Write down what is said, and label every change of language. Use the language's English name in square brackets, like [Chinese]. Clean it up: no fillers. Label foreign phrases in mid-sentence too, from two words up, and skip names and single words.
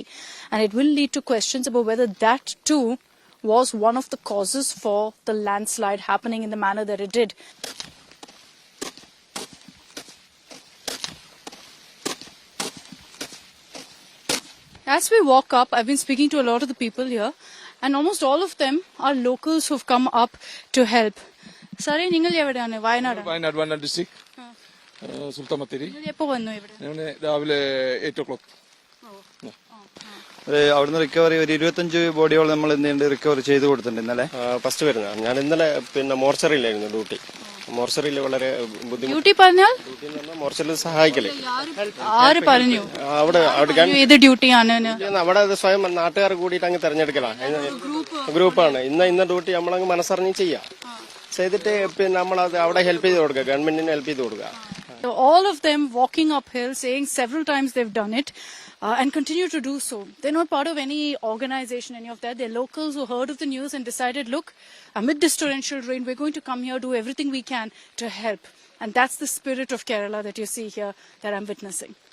[English] And it will lead to questions about whether that too was one of the causes for the landslide happening in the manner that it did. As we walk up, I've been speaking to a lot of the people here, and almost all of them are locals who've come up to help. Sorry, [Malayalam] നിങ്ങൾ എവിടന്നാ Wayanad. Wayanad district. Sultamathiri. നിങ്ങൾ എപ്പോ വന്നു ഇവിടെ? Ravile 8 o'clock. അവിടുന്ന് റിക്കവറി ഒരു 25 ബോഡിയോളം നമ്മൾ എന്തുണ്ട് റിക്കവർ ചെയ്ത് കൊടുത്തിട്ടുണ്ട് ഇന്നലെ. ഫസ്റ്റ് വരുന്നത് ഞാൻ ഇന്നലെ പിന്നെ മോർച്ചറിയിലായിരുന്നു ഡ്യൂട്ടി. മോർച്ചറിയിൽ വളരെ ബുദ്ധിമുട്ട്. ഡ്യൂട്ടി പറഞ്ഞാൽ മോർച്ചറിയിൽ സഹായിക്കലേ. ആര് പറഞ്ഞു? അവിടെ ഏത് ഡ്യൂട്ടിയാണ്? അവിടെ സ്വയം നാട്ടുകാർ കൂടിയിട്ട് അങ്ങ് തെരഞ്ഞെടുക്കലാണ്. ഗ്രൂപ്പാണ്. ഇന്ന ഡ്യൂട്ടി നമ്മളങ്ങ് മനസ്സറിഞ്ഞ് ചെയ്യാം. ചെയ്തിട്ട് പിന്നെ നമ്മളത് അവിടെ ഹെൽപ്പ് ചെയ്ത് കൊടുക്കുക, ഗവൺമെന്റിന് ഹെൽപ്പ് ചെയ്ത് കൊടുക്കുക. [English] All of them walking uphill, saying several times they've done it. And continue to do so. They're not part of any organization, any of that. They're locals who heard of the news and decided, look, amid this torrential rain, we're going to come here, do everything we can to help. And that's the spirit of Kerala that you see here, that I'm witnessing.